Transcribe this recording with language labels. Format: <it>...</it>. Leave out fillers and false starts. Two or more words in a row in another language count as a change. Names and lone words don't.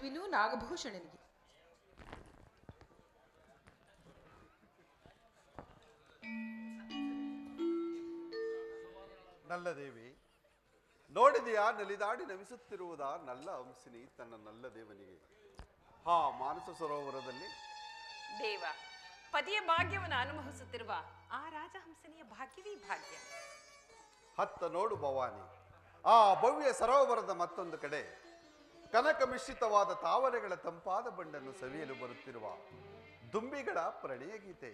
<kn>ನಾಗಭೂಷಣನಿಗೆ. ನಲ್ಲ ದೇವಿ, ನೋಡಿದೆಯಾ ನಲಿದಾಡಿ ನಮಿಸುತ್ತಿರುವುದ ನಲ್ಲ ಹಂಸಿನಿ ತನ್ನ ನಲ್ಲ ದೇವನಿಗೆ ಹಾ ಮಾನಸ ಸರೋವರದಲ್ಲಿ? ದೇವ, ಪತಿಯ ಭಾಗ್ಯವನ್ನು ಅನುಭವಿಸುತ್ತಿರುವ ಆ ರಾಜಹಂಸನಿಯ ಭಾಗ್ಯವೇ ಭಾಗ್ಯ. ಹತ್ತ ನೋಡು ಭವಾನಿ, ಆ ಭವ್ಯ ಸರೋವರದ ಮತ್ತೊಂದು ಕಡೆ ಕನಕ ಮಿಶ್ರಿತವಾದ ತಾವರೆಗಳ ತಂಪಾದ ಬಂಡನ್ನು ಸವಿಯಲು ಬರುತ್ತಿರುವ ದುಂಬಿಗಳ ಪ್ರಣಯ ಗೀತೆ.</kn>